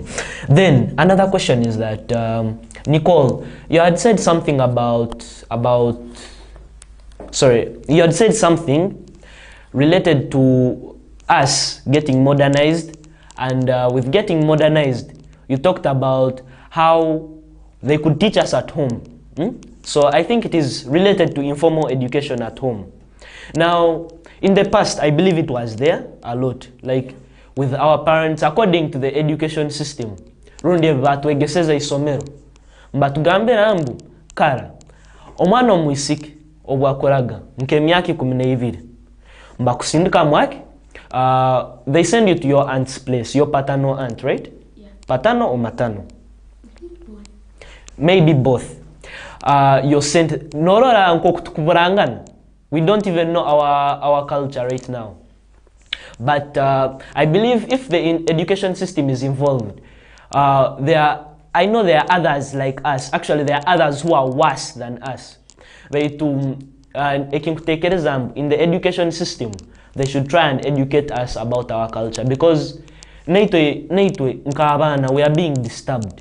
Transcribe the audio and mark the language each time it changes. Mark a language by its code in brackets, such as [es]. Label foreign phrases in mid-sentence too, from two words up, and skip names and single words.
[en] Then another question is that Nicole, you had said something about you had said something related to us getting modernized, and with getting modernized, you talked about how they could teach us at home. So I think it is related to informal education at home. Now, in the past, I believe it was there a lot, like with our parents, according to the education system. [nyn] Rundi batwegeseza isomero. Mbatugambe nambu kara. Omwana omwisiki obwakoraga nke myaka 12. Mbakusindika mwaki. [en] They send you to your aunt's place, your paternal aunt, right? Yeah. Paternal or maternal? Maybe both. You're sent [nyn] norora nkokutukuburangana. [en] We don't even know our culture right now. But I believe if the education system is involved, I know there are others like us. Actually, there are others who are worse than us. In the education system, they should try and educate us about our culture, because we are being disturbed.